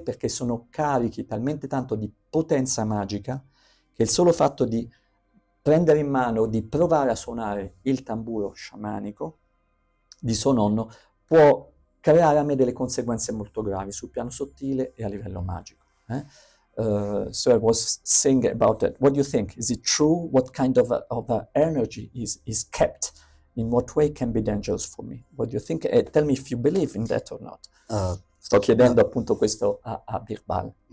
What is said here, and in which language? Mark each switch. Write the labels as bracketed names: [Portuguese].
[Italian] Perché sono carichi talmente tanto di potenza magica che il solo fatto di prendere in mano, di provare a suonare il tamburo sciamanico di suo nonno può creare a me delle conseguenze molto gravi sul piano sottile e a livello magico. [English] So I was saying about that. What do you think? Is it true? What kind of energy is kept? In what way can be dangerous for me? What do you think? Tell me if you believe in that or not. [Italian] Sto chiedendo appunto questo a Birbal.